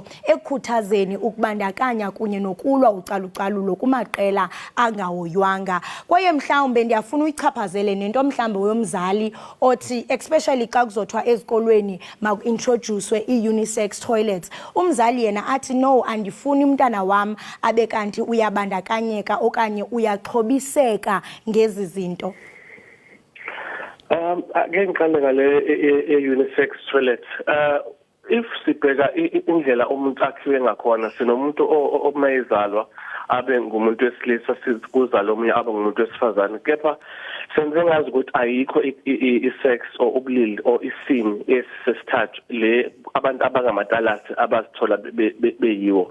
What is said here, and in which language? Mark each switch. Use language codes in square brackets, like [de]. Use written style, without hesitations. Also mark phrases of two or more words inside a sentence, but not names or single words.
[xh] ekukhuthazeni ukubandakanya kunye nokulwa ucalucalulo kumaqela angahoywanga kwaye mhlawumbe ndiyafuna uyichaphazele nento mhlawumbe yomzali othi especially xa kuzothwa ezikolweni maku-introducwe i- [en] unisex toilets [xh] umzali yena athi no andifuni umntana wam abe kanti uyabandakanyeka okanye uyaxhobiseka ngezi zinto. [zu] Ake ngiqale ngale unisex toilet. If sibheka indlela umuntu akhiwe ngakhona sinomuntu omayizalwa abe ngumuntu wesilisa sizikuzala omunye abe ngumuntu wesifazane kepha senze ngazi ukuthi ayikho i-sex or ubulili or isini esisithathu le abantu abangamatalasi abazithola beyiwo.